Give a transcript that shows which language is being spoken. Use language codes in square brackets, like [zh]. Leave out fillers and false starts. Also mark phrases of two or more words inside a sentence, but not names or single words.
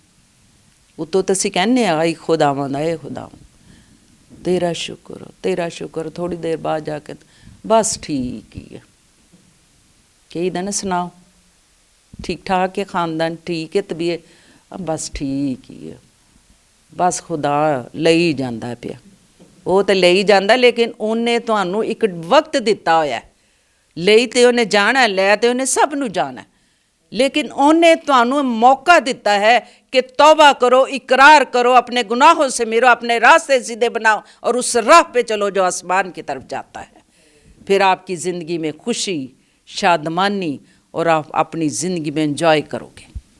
[pa] وہ تو تسی کہنے آئی خداوند، اے خداوند تیرا شکر ہو، تیرا شکر ہو. تھوڑی دیر بعد جا کے بس ٹھیک ہی ہے. کئی دن سناؤ ٹھیک ٹھاک ہے، خاندان ٹھیک ہے، طبیعت بس ٹھیک ہی ہے، بس خدا لئی جاندہ پیا. وہ تو لئی جاندہ، لیکن انہیں تانوں ایک وقت دیتا ہویا ہے. لئی تے انہیں جانا ہے، لے تے انہیں سب نو جانا ہے، لیکن انہیں تانوں موقع دیتا ہے [ur] کہ توبہ کرو، اقرار کرو، اپنے گناہوں سے میرو، اپنے راستے سیدھے بناؤ اور اس راہ پہ چلو جو آسمان کی طرف جاتا ہے. پھر آپ کی زندگی میں خوشی، شادمانی، اور آپ اپنی زندگی میں انجوائے کرو گے.